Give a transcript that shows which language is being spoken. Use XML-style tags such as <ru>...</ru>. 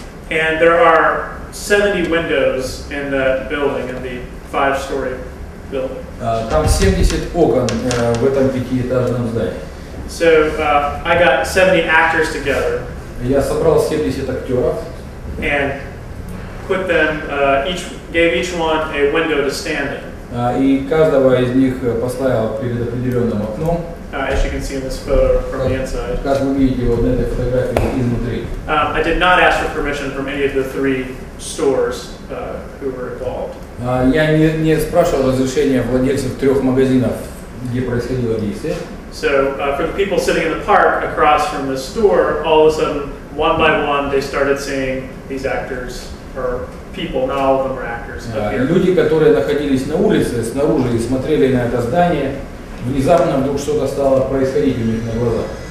<en>And there are 70 windows in that building, in the 5-story building.</en> <ru>Там 70 окон в этом 5-этажном здании.</ru> <en>So I got 70 actors together.</en> <ru>Я собрал 70 актеров.</ru> <en>And put them, gave each one a window to stand in.</en> <ru>И каждого из них поставил перед определенным окном.</ru> <en>As you can see in this photo from the inside.</en> <ru>Как вы видите вот на этой фотографии изнутри.</ru> <en>I did not ask for permission from any of the 3 stores who were involved.</en> <ru>Я не спрашивал разрешения владельцев 3 магазинов, где происходило действие.</ru> <en>So for the people sitting in the park across from the store, all of a sudden, one by one, they started seeing these actors, or people, not all of them were actors.</en> <ru>Люди, которые находились на улице, снаружи и смотрели на это здание, внезапно вдруг что-то стало происходить у них на глазах.</ru>